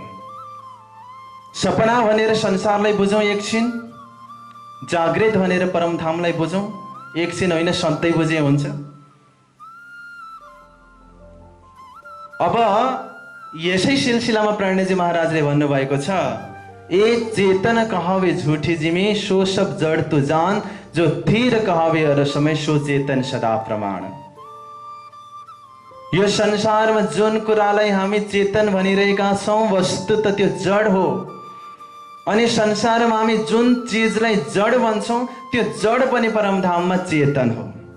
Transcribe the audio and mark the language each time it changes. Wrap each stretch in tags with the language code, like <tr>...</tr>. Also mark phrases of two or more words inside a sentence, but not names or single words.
<ne>सपना भनेर संसारलाई बुझौँ एकछिन, जागृत भनेर परमधामलाई बुझौँ एकछिन, होइन सधैँ बुझे हुन्छ। अब यसै सिलसिलामा प्रणजी महाराजले भन्नुभएको छ,</ne> <hi>ए चेतन कहावे झूठी जिमी, सो सब जड़ तु जान, जो धीर कहावे अर समय, सो चेतन सदा प्रमाण।</hi> <ne>यो संसारमा जुन कुरालाई हामी चेतन भनिरहेका छौँ वस्तु त त्यो जड हो, अनि संसारमा हामी जुन चिजलाई जड भन्छौँ त्यो जड पनि परमधाममा चेतन हो।</ne>